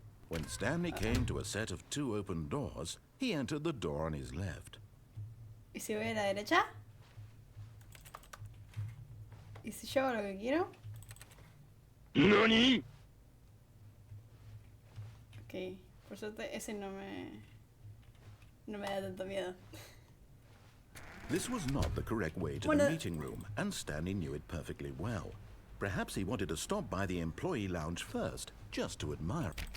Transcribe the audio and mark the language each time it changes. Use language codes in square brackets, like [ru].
[en] When Stanley came to a set of 2 open doors, he entered the door on his left. [es] ¿Y si voy a la derecha? ¿Y si yo hago lo que quiero? [ja] ¿Nani? [es] Ok, por suerte ese no me da tanto miedo. [en] This was not the correct way to the meeting room, and Stanley knew it perfectly well. Perhaps he wanted to stop by the employee lounge first, just to admire.